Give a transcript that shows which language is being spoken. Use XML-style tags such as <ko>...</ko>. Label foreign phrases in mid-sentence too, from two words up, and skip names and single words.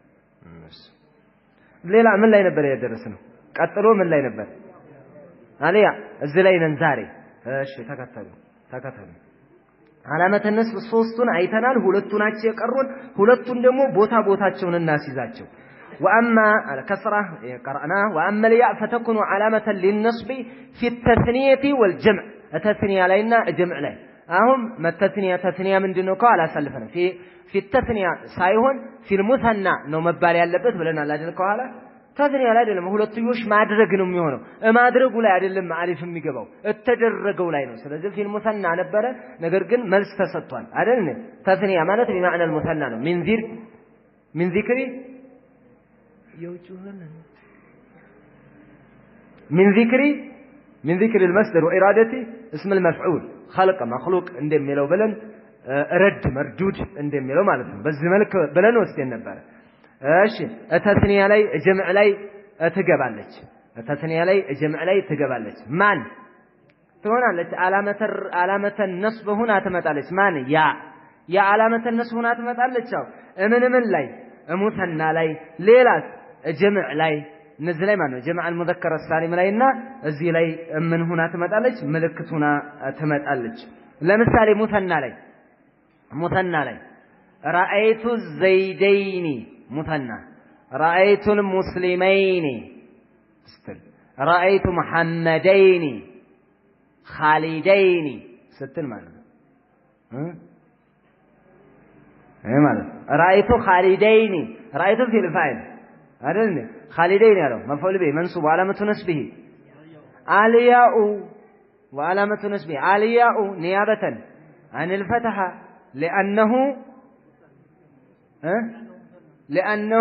<am>ሌላ ምን ላይ ነበር ያደረስነው ቀጥሎ ምን ላይ ነበር አለያ እዚህ ላይ ነን ዛሬ እሺ ተከተሉ</am> <ar>علامة النصب</ar> <am>ሶስቱን አይተናል ሁለቱ ናቸው የቀሩን ሁለቱን ደግሞ ቦታቸውን እናስይዛቸው</am> <ar>واما الكسره قرانا واما الياء فتكون علامة للنصب في التثنية والجمع التثنية لنا جمع</ar> <am>ላይ አሁን ተثنية ምንድነው ካላ ሰልፈን</am> <ar>في التثنية</ar> <am>ሳይሆን</am> <ar>في المثنى</ar> <am>ነው መባል ያለበት ብለናል አይደል ከኋላ ተثنية ላይ አይደለም ሁለትዮሽ ማድረግ ነው የሚሆነው ማድረጉ ላይ አይደለም አሊፍ የሚገባው ተደረገው ላይ ነው ስለዚህ</am> <ar>في المثنى</ar> <am>ነበረ ነገር ግን መልስ ተሰጥቷል አይደል ተثنية ማለት</am> <ar>بمعنى المثنى</ar> <am>ነው</am> <ar>من ذكر يوجهن من ذكر المصدر وإرادة اسم المفعول خلق مخلوق</ar> <am>እንደሚለው ብለን</am> <ar>رد مردود</ar> <am>እንደሚለው ማለት ነው በዚህ መልክ ብለን ወስደን ነበር እሺ ተثنية ላይ ጀምዕ ላይ ትገባለች ተثنية ላይ ጀምዕ ላይ ትገባለች ማን ትሆናለች</am> <ar>علامة النصب هنا</ar> <am>ትመጣለች ማን ያ</am> <ar>علامة النصب هنا</ar> <am>ትመጣለች ምን ላይ ሙሰና ላይ ሌላስ ጀምዕ ላይ እነዚህ ላይ ማለት ነው ጀምዕ</am> <ar>المذكر السالم</ar> <am>ላይና እዚህ ላይ ምን ሆና ትመጣለች ምልክት ሆና ትመጣለች ለምሳሌ</am> <ar>ሙሰና ላይ رأيت الزيدين مثنى رأيت المسلمين رأيت محمدين خالدين ستل ማለት ማለት رأيت خالدين رأيت في الفاعل አይደል خالدين ያለው مفعول به منصوب علامة نصبه الياء وعلامة نصبه الياء نيابة عن الفتحة لأنه</ar>